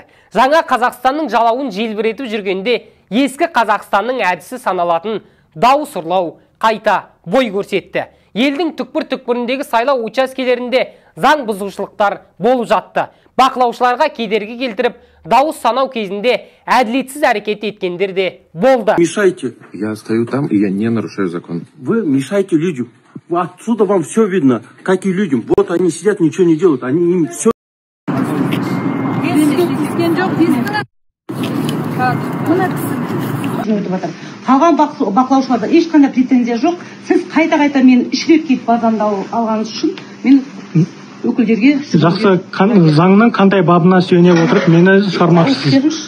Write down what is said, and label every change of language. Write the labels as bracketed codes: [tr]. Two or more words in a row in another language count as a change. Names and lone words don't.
[kk] Жаңа Қазақстанның жалауын желбіретіп жүргенде ескі Қазақстанның әдісі саналатын дауыс ұрлау қайта бой көрсетті. Елдің түкпір-түкпіріндегі сайлау учаскелерінде заң бұзушылықтар болып жатты. Бақылаушыларға кедергі келтіріп, дауыс санау кезінде әділетсіз әрекет еткендер де болды. [ru] Мешайте. Я стою там, и я не нарушаю закон. Вы мешаете людям. Отсюда вам все видно, как и людям. Вот они сидят, ничего не делают. Они им все... [kk] Қалған бақылаушыларда ешқандай претензия жоқ. Сіз қайта-қайта мен 3 рет кетіп базамды алғаныңыз үшін мен өкілдерге... Жақсы, заңның қандай бабына сүйене отырып мені шығармақсыз?